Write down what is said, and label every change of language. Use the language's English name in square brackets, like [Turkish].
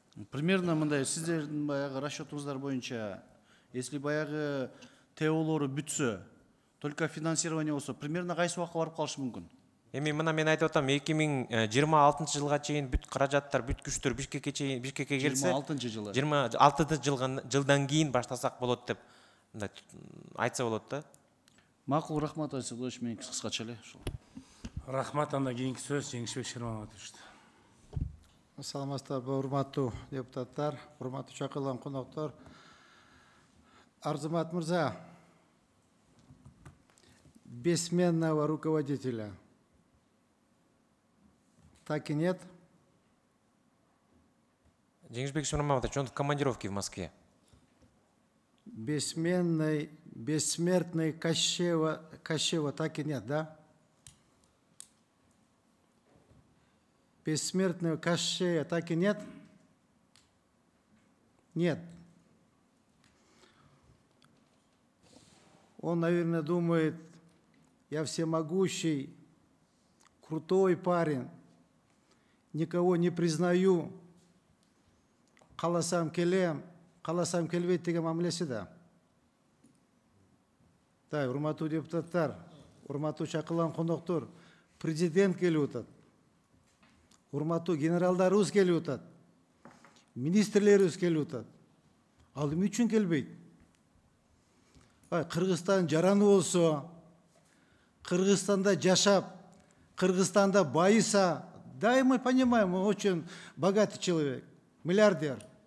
[Kyrgyz] Примерно мындай сиздердин баягы расчетуңуздар боюнча, если баягы ТОлору бүтсө, [Russian] только финансирование [Kyrgyz] болсо, примерно кайсы убакка барып калышы мүмкүн? Эми мына мен айтып атам, 2026 жылга чейин бүт каражаттар, бүт күчтөр Бишкекке келсе, 26 жылы. 26 жылдан кийин баштасак болот деп мындай айтса болот да. Макул, рахмат Айсулович, мен кыскача эле ушул. Рахмат, анда кийинки сөз Жеңишбек Шермановичте. Саламатсыздарбы, урматтуу депутаттар, урматтуу чакырылган коноктор. [Russian] Арзымат мырза, бессменного руководителя так и нет? Жеңишбек Шерманович, он в командировке в Москве. Бессмертный Кащева так и нет, да? Бессмертного Кащея так и нет? Нет. Он, наверное, думает, я всемогущий, крутой парень, никого не признаю, [Kyrgyz] қаласам келбейт деген мамилеси да. Да, урматтуу депутаттар, урматтуу чакырылган коноктор, президент келип атат. Урматтуу генералдарыбыз келип атат. министрлерибиз келип атат. Ал эмне үчүн келбейт? Кыргызстан жараны болсо, Кыргызстанда жашап, Кыргызстанда байыса, [Russian] да, мы понимаем, он очень богатый человек, миллиардер.